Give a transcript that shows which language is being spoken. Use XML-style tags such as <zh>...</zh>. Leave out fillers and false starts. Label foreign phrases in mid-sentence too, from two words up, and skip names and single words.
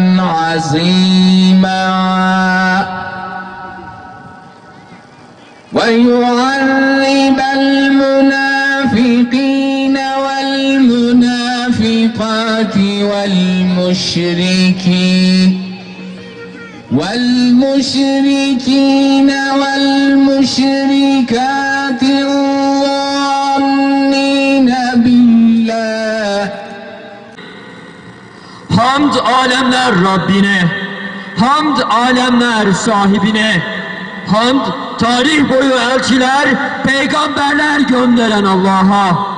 <ar>عظيما ويعذب المنافقين والمنافقات والمشركين والمشركات الظانين بالله.</ar> <tr>Hamd alemler Rabbine, hamd alemler sahibine, hamd tarih boyu elçiler, peygamberler gönderen Allah'a.</tr>